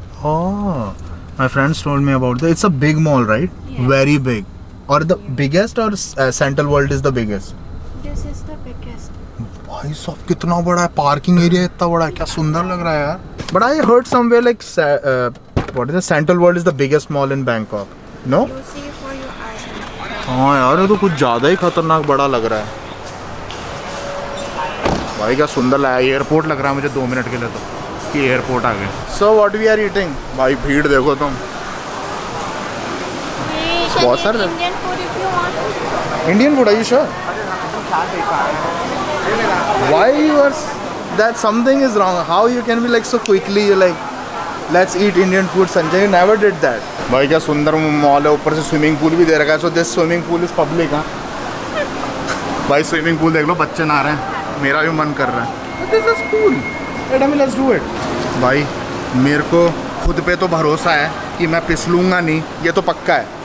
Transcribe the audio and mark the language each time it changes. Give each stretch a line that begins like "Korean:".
English: Oh, my friends told me about that. It's a big mall, right? Yeah. Very big. Or the biggest, or Central World is the biggest? This is the biggest.
Hindi: भाई साहब कितना बड़ा है, parking area इतना बड़ा है, क्या सुंदर लग रहा है यार।
English: But I heard somewhere like what is the Central World is the biggest mall in Bangkok. No? You see for your eyes.
Hindi: हाँ यार, ये तो कुछ ज़्यादा ही खतरनाक बड़ा लग रहा है। भाई क्या सुंदर लगा, एयरपोर्ट लग रहा है मुझे 2 मिनट के लिए तो कि एयरपोर्ट आ गए।
English: So what we are eating?
Hindi: भाई भीड़ देखो तुम।
English: You
Hindi: बहुत
English: can
Hindi: सारे
English: eat Indian food if you want. Indian food, are you sure? Why you are that something is wrong? How you can be like so quickly you like let's eat Indian food? Sanjay, you never did that.
Hindi: भाई क्या सुंदर mall है, ऊपर से swimming pool भी दे रखा है।
English: So this swimming pool is public.
Hindi: हाँ भाई स्विमिंग पूल देख लो, बच्चे नहा रहे हैं, मेरा भी मन कर रहा है।
English: This is cool, let's do it.
Hindi: भाई मेरे को खुद पे तो भरोसा है कि मैं फिसलूंगा नहीं, ये तो पक्का है।